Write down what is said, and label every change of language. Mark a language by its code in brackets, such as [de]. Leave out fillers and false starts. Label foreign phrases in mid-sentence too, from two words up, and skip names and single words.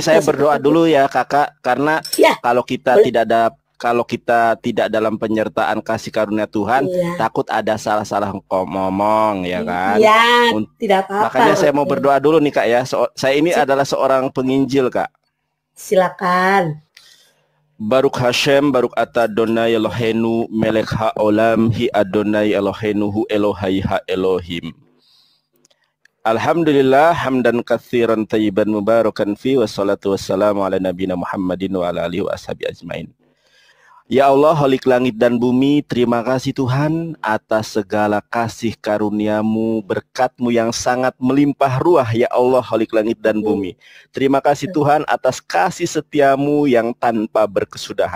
[id] Tapi saya berdoa dulu ya kakak, karena kalau kita tidak dalam penyertaan kasih karunia Tuhan, takut ada salah-salah ngomong, ya kan? Iya, tidak apa-apa. Makanya saya mau berdoa dulu nih kak ya. Saya ini adalah seorang penginjil kak. Silakan. [he] ברוך השם, ברוך אתה אדוני אלוהינו, מלך העולם, הי אדוני אלוהינו, הוא אלוהי האלוהים. [ar] الحمد لله، حمدا كثيرا طيبا مباركا في، والصلاة والسلام على نبينا محمد وعلى آله وأصحابه أجمعين. يا الله, [id] Khalik langit dan bumi, terima kasih Tuhan atas segala kasih karuniamu, berkat-Mu yang sangat melimpah ruah, [ar] يا الله, [id] Khalik langit dan bumi. Terima kasih Tuhan atas kasih setiamu yang tanpa berkesudahan.